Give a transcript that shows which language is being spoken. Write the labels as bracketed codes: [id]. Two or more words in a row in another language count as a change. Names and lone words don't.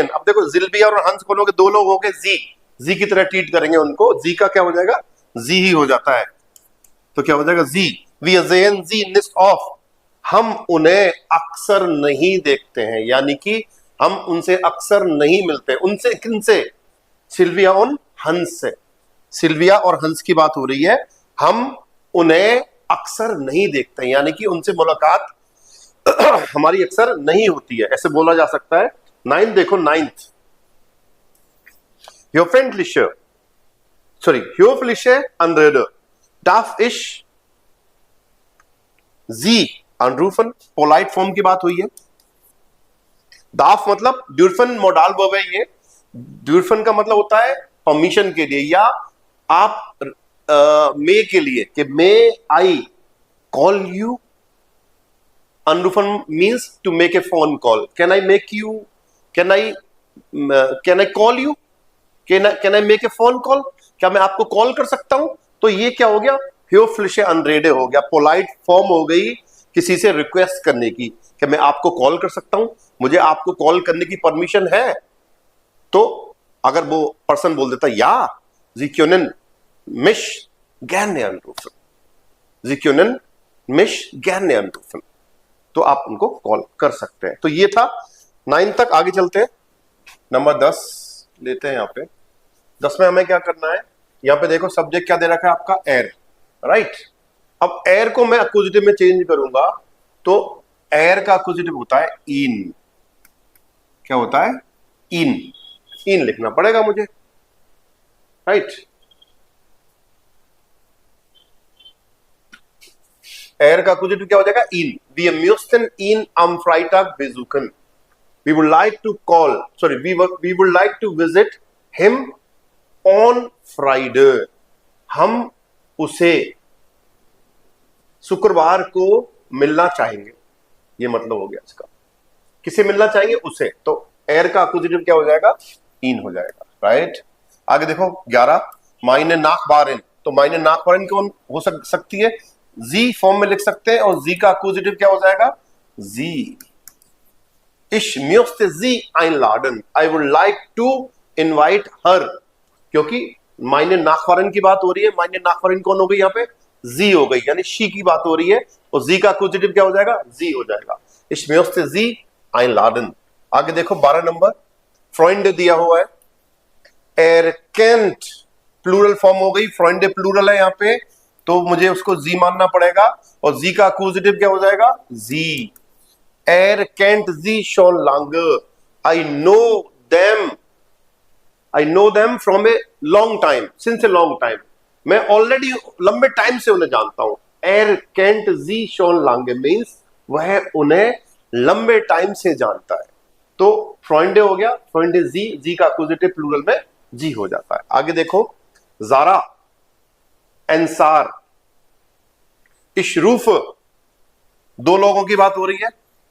[hi] अब देखो जिल्विया और हंस को लोग दो लोग हो गए, जी, जी की तरह ट्रीट करेंगे उनको, जी का क्या हो जाएगा, जी ही हो जाता है, तो क्या हो जाएगा, जी, [de] wir sehen sie nicht oft, [hi] हम उन्हें अक्सर नहीं देखते हैं, यानी कि हम उनसे अक्सर नहीं मिलते। उनसे किनसे, सिल्विया और हंस से, सिल्विया और हंस की बात हो रही है, हम उन्हें अक्सर नहीं देखते, यानी कि उनसे मुलाकात हमारी अक्सर नहीं होती है, ऐसे बोला जा सकता है। 9 देखो, 9th, [de] höfliche Anrede darf ich Sie anrufen, [en] polite form [hi] की बात हुई है। दाफ मतलब ड्यूरफन मोडाल वर्ब है, ये ड्यूरफन का मतलब होता है परमिशन के लिए, या आप मे के लिए, कि [en] may I call you, [hi] अनरूफन [en] means to make a phone call, can I make you, can I call you, can I make a phone call, [hi] क्या मैं आपको कॉल कर सकता हूं। तो ये क्या हो गया, [de] höfliche Anrede [hi] हो गया, [en] polite form [hi] हो गई किसी से रिक्वेस्ट करने की, कि मैं आपको कॉल कर सकता हूं, मुझे आपको कॉल करने की परमिशन है। तो अगर वो पर्सन बोल देता या [de] Sie können mich gerne anrufen, Sie können mich gerne anrufen, [hi] तो आप उनको कॉल कर सकते हैं। तो ये था 9 तक। आगे चलते हैं, नंबर 10 लेते हैं। यहाँ पे 10 में हमें क्या करना है, यहाँ पे देखो सब्जेक्ट क्या दे रखा है आपका, एयर, राइट। अब एयर को मैं अक्यूजिटिव में चेंज करूंगा, तो एयर का अक्यूजिटिव होता है इन, क्या होता है, इन, इन लिखना पड़ेगा मुझे, राइट। एयर का अक्यूजिटिव क्या हो जाएगा, इन। [de] Wir müssten ihn am Freitag besuchen. [en] We would like to call, sorry, we would like to visit him on Friday. [hi] हम उसे शुक्रवार को मिलना चाहेंगे, ये मतलब हो गया इसका, किसे मिलना चाहेंगे, उसे। तो एयर का अक्यूजिटिव क्या हो जाएगा, इन हो जाएगा, राइट। आगे देखो 11, [de] meine Nachbarin, [hi] तो [de] meine Nachbarin [hi] कौन हो सकती है, जी फॉर्म में लिख सकते हैं, और जी का अक्यूजिटिव क्या हो जाएगा, जी। [de] Ich möchte sie einladen, [en] I would like to invite her, [hi] क्योंकि [de] meine Nachbarin [hi] की बात हो रही है, [de] meine Nachbarin [hi] कौन हो गई यहाँ पे, जी हो गई, यानी शी की बात हो रही है, और जी का अक्यूजिटिव क्या हो जाएगा, जी हो जाएगा। [de] Ich möchte sie einladen। [hi] आगे देखो 12 नंबर, फ्रेंड दिया हुआ है, [de] er kennt [en] plural form [hi] हो गई, फ्रेंड प्लूरल है यहाँ पे, तो मुझे उसको जी मानना पड़ेगा, और जी का अक्यूजिटिव क्या हो जाएगा, जी। [de] er kennt sie schon lange, [en] I know them from a long time, since a long time, [hi] मैं ऑलरेडी लंबे टाइम से उन्हें जानता हूं। [de] er kennt sie schon lange [hi] मीन्स वह उन्हें लंबे टाइम से जानता है। तो फ्रेंड हो गया, फ्रेंड जी, जी का अक्यूजिटिव प्लूरल में जी हो जाता है। आगे देखो जारा, एंसार, इशरूफ, दो लोगों की बात हो रही है।